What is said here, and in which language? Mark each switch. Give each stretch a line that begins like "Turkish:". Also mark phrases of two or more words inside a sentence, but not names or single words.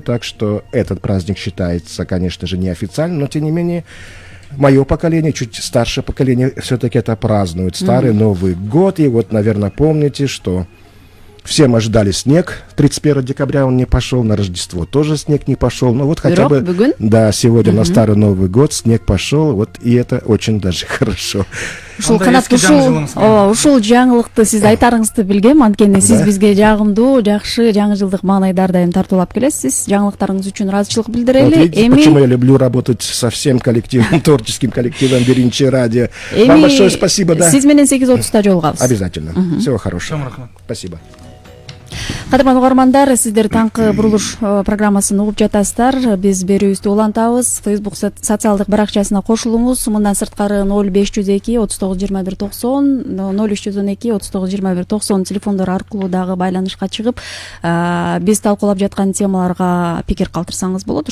Russian: Так что этот праздник считается, конечно же, неофициально, но тем не менее мое поколение, чуть старшее поколение, все-таки это празднует. Старый Новый год. И вот, наверное, помните, что все мы ожидали снег. 31 декабря он не пошел, на Рождество тоже снег не пошел. Но вот хотя бы, да, сегодня на Старый Новый год снег пошел. Вот и это очень даже хорошо.
Kyrgyz: Ушул канат ушул жаңылыкты сиз айтарыңызды билгем, анткени сиз бизге жагымдуу, жакшы жаңы жылдык маанайдар дайым тартуулап келесиз. Жаңылыктарыңыз үчүн ыраазычылык билдирели.
Russian: Почему я люблю работать со всем коллективом, творческим коллективом Биринчи радио. Вам большое спасибо, да.
Kyrgyz: Сиз менен 8:30 жолугабыз.
Russian: Обязательно. Всего хорошего. Спасибо.
Kyrgyz: Кадырман угармандар, сиздер таңкы бурулуш программасын угуп жатасыздар. Биз берүүбүздү улантабыз. Facebook социалдык баракчасына кошулуңуз. Мындан сырткары 0502 39 21 90, 0312 39 21 90 телефондор аркылуу дагы байланышка чыгып, биз талкуулап жаткан темаларга пикир калтырсаңыз болот.